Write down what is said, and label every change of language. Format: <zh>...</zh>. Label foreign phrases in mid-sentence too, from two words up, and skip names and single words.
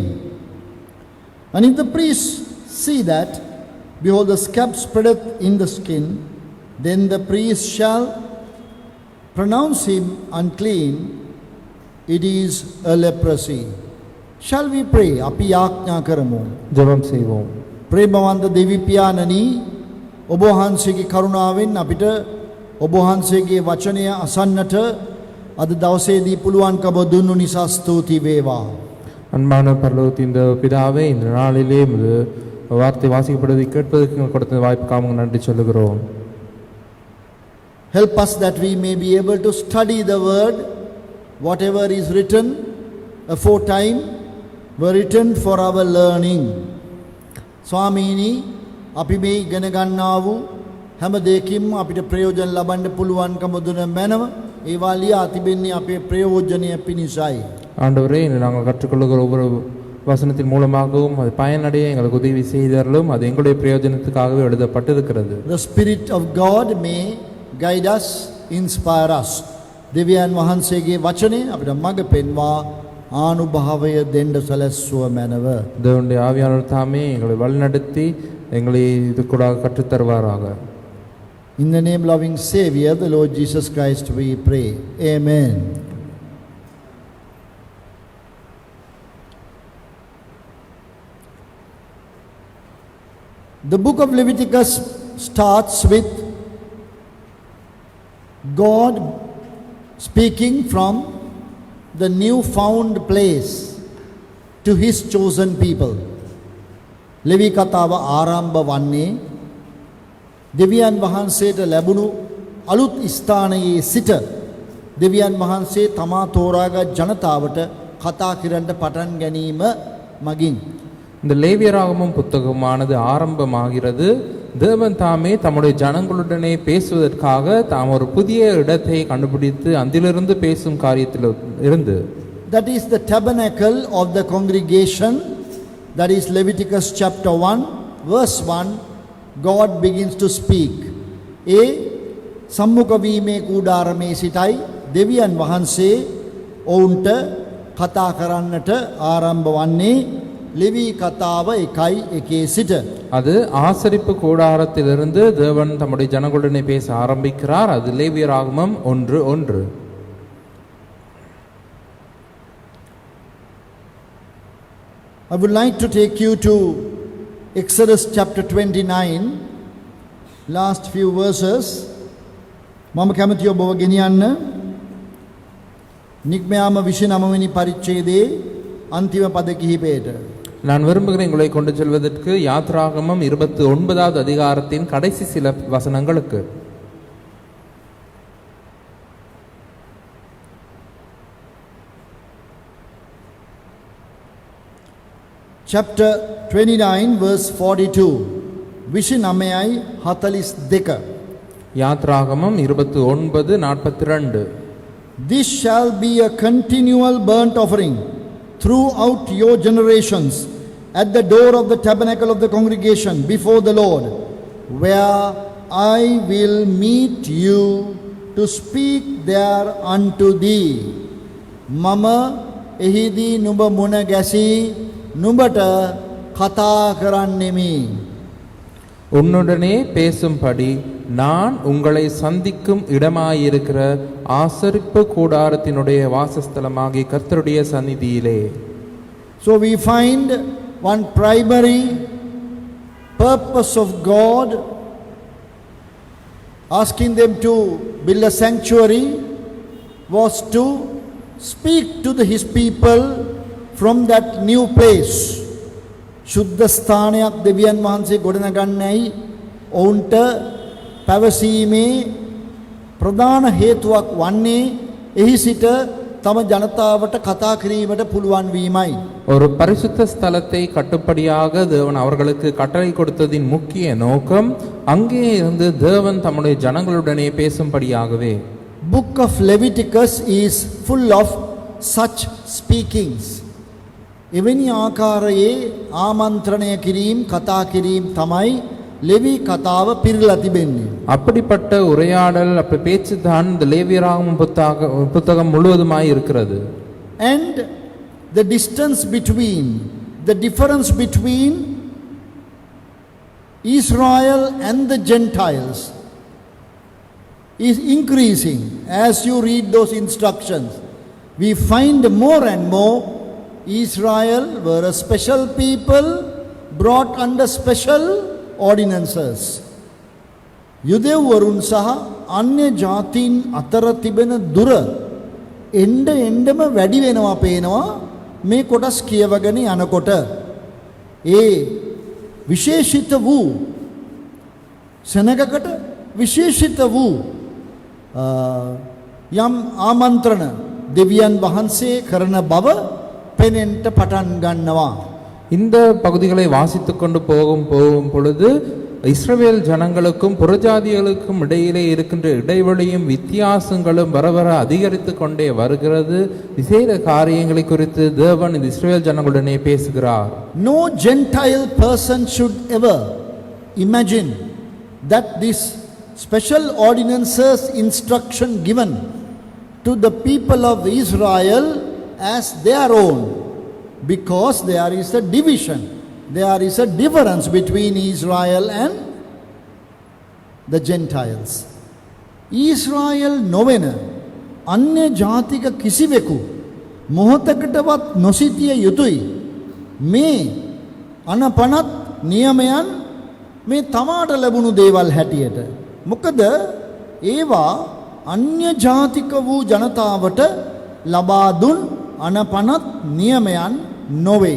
<en>And if the priest see that, behold, the scab spreadeth in the skin, then the priest shall pronounce him unclean. It is a leprosy. Shall we pray?</en> <si>අපි යාඥා කරමු.</si> <ta>ஜெபம் செய்வோம்.</ta> <si>ප්‍රේමවන්ත දෙවි පියාණනි, ඔබ වහන්සේගේ කරුණාවෙන් අපිට ඔබ වහන්සේගේ වචනය අසන්නට අද දවසේදී පුළුවන්කම දුන්නු නිසා ස්තුති වේවා.</si> <ta>அன்பான பரலோகத்தின் பிதாவே, இந்த நாளிலே வார்த்தை வாசிக்கப்படுவதை கேட்பதற்கு கொடுத்த வாய்ப்புக்காக நன்றி சொல்லுகிறோம்.</ta> <en>Help us that we may be able to study the word. Whatever is written aforetime were written for our learning.</en> <si>ස්වාමීනි, අපි මේ ඉගෙන ගන්නා වූ හැම දෙයකින්ම අපිට ප්‍රයෝජන ලබන්න පුළුවන්කම දුන මැනව ඒවා ලියා තිබෙන්නේ අපේ ප්‍රයෝජනය පිණිසයි.</si> <ta>ஆண்டவரே, இன்று நாங்கள் கற்றுக்கொள்ளுகிற ஒவ்வொரு வசனத்தின் மூலமாகவும் அது பயனடைய எங்களுக்கு உதவி செய்தாலும் அது எங்களுடைய பிரயோஜனத்துக்காகவே எழுதப்பட்டிருக்கிறது.</ta> <en>The Spirit of God may guide us, inspire us.</en> <si>දෙවියන් වහන්සේගේ වචනේ අපිට මඟ පෙන්වා ආනුභාවය දෙන්න සැලැස්සුව මැනව.</si> <ta>தேவனுடைய ஆவியானவர் தாமே எங்களை வழிநடத்தி எங்களை இதுக்கூடாக கற்றுத் தருவாராக.</ta> <en>In the name loving Savior, the Lord Jesus Christ, we pray. Amen. The book of Leviticus starts with God speaking from the new-found place to his chosen people.</en> <si>ලෙවි කතාව ආරම්භ වන්නේ දෙවියන් වහන්සේට ලැබුණු අලුත් ස්ථානයේ සිට දෙවියන් වහන්සේ තමා තෝරාගත් ජනතාවට කතා කරන්න පටන් ගැනීම මගින්.</si> <ta>இந்த லேவியராகமம் புத்தகமானது ஆரம்பமாகிறது தேவன் தாமே தம்முடைய ஜனங்களுடனே பேசுவதற்காக தாம் ஒரு புதிய இடத்தை கண்டுபிடித்து அதிலிருந்து பேசும் காரியத்தில் இருந்து,</ta> <en>that is the tabernacle of the congregation, that is Leviticus chapter 1 verse 1, God begins to speak.</en> <si>ඒ සම්මුඛ වීමේ කූඩාරමේ සිටයි දෙවියන් වහන්සේ ඔවුන්ට කතා කරන්නට ආරම්භ වන්නේ ලෙවි කතාව 1:1 සිට.</si> <ta>அது ஆசரிப்பு கூடாரத்திலிருந்து தேவன் தம்முடைய ஜனங்களுடனே பேச ஆரம்பிக்கிறார். அது லேவியராகமம் 1:1.</ta> <en>I would like to take you to Exodus chapter 29, last few verses.</en> <si>මම කැමති ඔබව ගෙනියන්න නික්මයාම 29 වෙනි පරිච්ඡේදයේ අන්තිම පද කිහිපයට.</si> <ta>நான் விரும்புகிறேன் உங்களை கொண்டு செல்வதற்கு யாத்ராகமம் 29வது அதிகாரத்தின் கடைசி சில வசனங்களுக்கு.</ta> <en>Chapter 29 verse 42. 29:42.</en> <ta>யாத்ராகமம் 29:42.</ta> <en>This shall be a continual burnt offering throughout your generations at the door of the tabernacle of the congregation before the Lord, where I will meet you to speak there unto thee.</en> <si>මම එහිදී නුඹ මුණ ගැසී නුඹට කතා කරන්නෙමි.</si> <ta>உன்னுடனே பேசும்படி நான் உங்களை சந்திக்கும் இடமாயிருக்கிற ஆசரிப்பு கூடாரத்தினுடைய வாசஸ்தலமாகிய கர்த்தருடைய சந்நிதியிலே.</ta> <en>So we find one primary purpose of God asking them to build a sanctuary was to speak to his people from that new place.</en> <si>ශුද්ධ ස්ථානයක් දෙවියන් වහන්සේ ගොඩනගන්නයි ඔවුන්ට පැවසීමේ ප්‍රධාන හේතුවක් වන්නේ එහි සිට තම ජනතාවට කතා කිරීමට පුළුවන් වීමයි.</si> <ta>ஒரு பரிசுத்த ஸ்தலத்தை கட்டுப்படியாக தேவன் அவர்களுக்கு கட்டளை கொடுத்ததின் முக்கிய நோக்கம் அங்கே இருந்து தேவன் தம்முடைய ஜனங்களுடனே பேசும்படியாகவே.</ta> <en>Book of Leviticus is full of such speakings.</en> <si>එවැනි ආකාරයේ ආමන්ත්‍රණය කිරීම කතා කිරීම තමයි ලෙවි කතාව පිරලා තිබෙන්නේ.</si> <ta>அப்படிப்பட்ட உரையாடல் அப்படி பேச்சு தான் இந்த லேவியராகமம் புத்தகம் முழுவதுமாய் இருக்கிறது.</ta> <en>And the difference between Israel and the Gentiles is increasing as you read those instructions. We find more and more Israel were a special people brought under special ordinances.</en> <si>යුදෙව්වරුන් සහ අන්‍ය ජාතීන් අතර තිබෙන දුර එන්න වැඩි වෙනවා පේනවා මේ කොටස් කියවගෙන යනකොට. ඒ විශේෂිත වූ සෙනගකට විශේෂිත වූ යම් ආමන්ත්‍රණ දෙවියන් වහන්සේ කරන බව පෙනෙන්න පටන් ගන්නවා.</si> <ta>இந்த பகுதிகளை வாசித்துக் கொண்டு போகும் பொழுது இஸ்ரவேல் ஜனங்களுக்கும் புறஜாதிகளுக்கும் இடையிலே இருக்கின்ற இடைவெளியும் வித்தியாசங்களும் வர வர அதிகரித்து கொண்டே வருகிறது. விசேட காரியங்களை குறித்து தேவன் இந்த இஸ்ரவேல் ஜனங்களுடனே பேசுகிறார்.</ta> <en>No Gentile person should ever imagine that this special ordinances instruction given to the people of Israel as their own, because there is a division, there is a difference between Israel and the Gentiles.</en> <si>Israel නොවන අන්‍ය ජාතික කිසිවෙකු මොහොතකටවත් නොසිතිය යුතුයි. මේ අනපනත් නියමයන් මේ තමාට ලැබුණු දේවල් හැටියට. මොකද ඒවා අන්‍ය ජාතික වූ ජනතාවට ලබා දුන් අනපනත් නියමයන් නොවේ.</si>